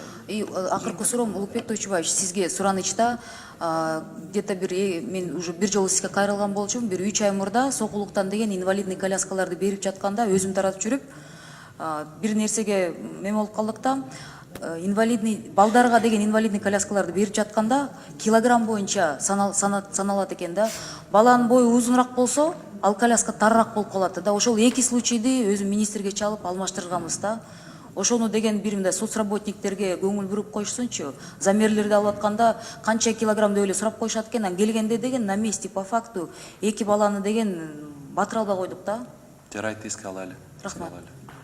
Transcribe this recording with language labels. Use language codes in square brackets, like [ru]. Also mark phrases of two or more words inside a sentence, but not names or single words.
[ky] И акыркы суроом, Улукбек Тойчубаевич, сизге суранычта где-то мен уже бир жолу сизге кайрылган болчумун, бир 3 ай мурда сокулуктан деген [ru] инвалидный коляскаларды [ky] берип жатканда өзүм таратып жүрүп, бир нерсеге мен болуп калдык да, балдарга деген [ru] инвалидный коляскаларды [ky] берип жатканда килограмм боюнча саналат экен да. Баланын бою узунураак болсо, ал коляска тарыраак болуп калат да. Ошол эки случайды өзүм министрге чалып алмаштырганбыз да. Ошону деген бир мындай соцработниктерге көңүл буруп коюшсунчу. Замерлерди алып атканда канча килограмм деп эле сурап коюшат экен, келгенде деген [ru] на месте по факту [ky] эки баланы деген батыра албай койдук да. Жарайт, эске алалы. Рахмат.